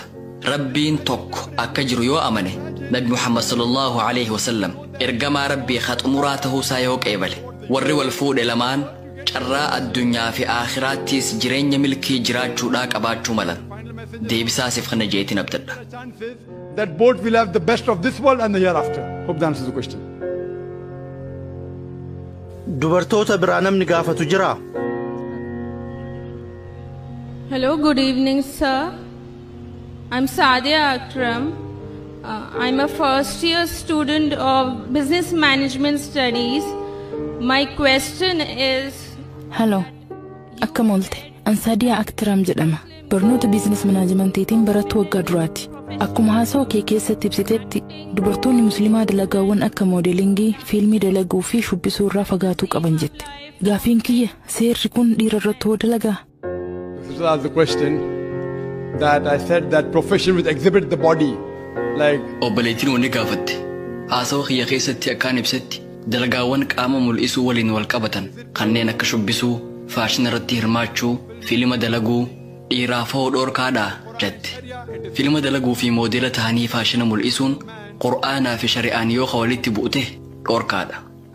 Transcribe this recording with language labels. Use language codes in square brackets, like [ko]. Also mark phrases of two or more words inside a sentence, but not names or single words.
[om] Rabbiin tokko akka jiru yoo amane Nabi Muhammad [ar] صلى الله عليه وسلم [om] ergamaa rabbii khaxumuraa ta'uu isaa yoo qeebale warri wal fuudhe lamaan carraa addunyaa fi aakhiraattis jireenya milkii jiraachuudhaa qabaachuu malan. Deebisaasiif kana jeetiin abdadha. [en] That both will have the best of this world and the hereafter. Hope that answers the question. [om] Dubartoota biraa namni gaafatu jira? [en] Hello, good evening, sir. I'm Sadia Akram. I'm a first year student of Business Management Studies. My question is... Hello, [om] akkam oolte. An Sadia Akram jedhama. Barnoota biizines manaajimantiitiin barattuu waggaa duraati. Akkuma haasawaa kee keessatti ibsitetti dubartoonni musliimaa dalagaawwan akka moodelingii, fiilmii dalaguu fi shubbisuu irraa fagaatuu qaban jette. Gaafiin kiyya seerri kun dhiira irratti hoo dalagaa? [en] This was the question that I said that profession which exhibit the body like... [om] Obboleettiin wanni gaafatte. Haasawaa kiyya keessatti akkaan ibsetti dalagaawwan qaama mul'isuu waliin wal qabatan kanneen akka shubbisuu, faashina irratti hirmaachuu, fiilma dalaguu, dhiiraaf hoo dhoorkaadhaa jette. Fiilma dalaguu fi moodela ta'anii faashina mul'isuun Qur'aanaa fi shari'aan yoo walitti bu'ute dhoorkaadha.